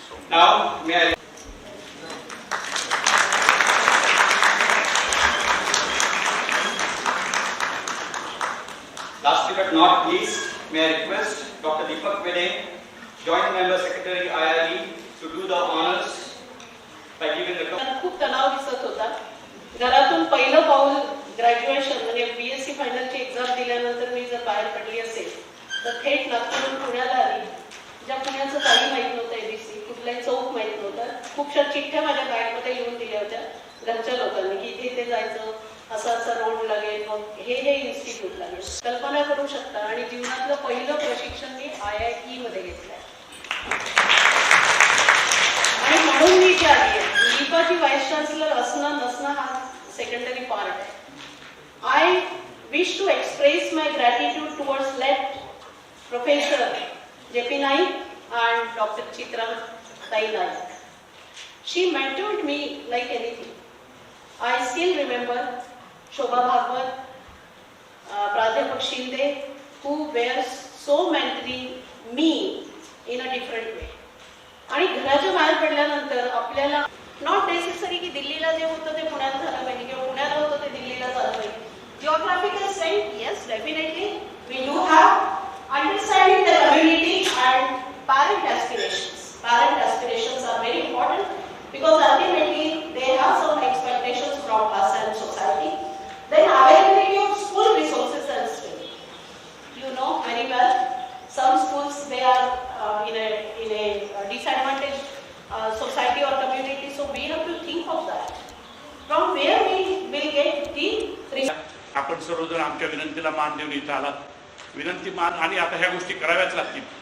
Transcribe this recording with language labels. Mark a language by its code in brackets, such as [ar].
[en] now may I lastly but not least, may I request Dr. Deepak Vede, Joint Member Secretary IIE, to do the honors by giving the [mr] खूप तणाव दिसत होता. घरातून पहिलं पाऊल graduation म्हणजे BSc फायनलची exam दिल्यानंतर मी जर बाहेर पडली असेल तर थेट नागपूरहून पुण्याला आली. ज्या पुण्याचं काही माहीत नव्हतं, एबीसी कुठलाही चौक माहीत नव्हता. खूपशा चिठ्ठ्या माझ्या बॅगमध्ये लिहून दिल्या होत्या घरच्या लोकांनी की इथे इथे जायचं, असं असं रोड लागेल, मग हे इन्स्टिट्यूट लागेल. कल्पना करू शकता. आणि जीवनातलं पहिलं प्रशिक्षण मी IIE मध्ये घेतलंय. आणि म्हणून मी इथे आली आहे. लिपाची व्हाईस चान्सलर असणं नसणं हा सेकंडरी पार्ट आहे. [en] I wish to express my gratitude towards left Professor J.P. Naik and Dr. Chitra Naik. She mentored me like anything. I still remember Shobha Bhagwat, Pradhapak Shinde, who were so mentoring me in a different way. [mr] आणि घराच्या बाहेर पडल्यानंतर आपल्याला [en] not necessary [mr] की दिल्लीला जे होतं ते पुण्यात झालं पाहिजे किंवा पुण्याला होतं ते दिल्लीला झालं पाहिजे. [en] Geographical sense, yes, definitely. We do have understanding the community and parent aspirations. Parent aspirations are very important because ultimately they have some expectations from us and society. Then availability of school resources and skill. You know very well, some schools they are in a disadvantaged society or community, so we have to think of that. From where we will get the resources. [mr] आपण सर्वजण आमच्या विनंतीला मान देऊन इथं आलात. विनंती मान आणि आता ह्या गोष्टी कराव्याच लागतील.